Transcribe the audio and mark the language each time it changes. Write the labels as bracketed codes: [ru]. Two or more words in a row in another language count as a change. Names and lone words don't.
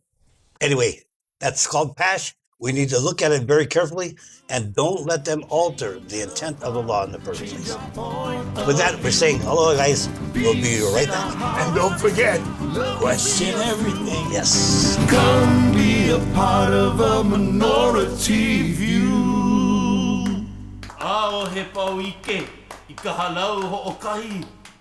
[en] Anyway, that's called PASH. We need to look at it very carefully and don't let them alter the intent of the law in the first place. With that, we're saying hello, guys. We'll be right back. And don't forget, question everything. Yes. Come be be a part of a minority view. [haw] Ao he pau ike, I ka halau ho o kahi,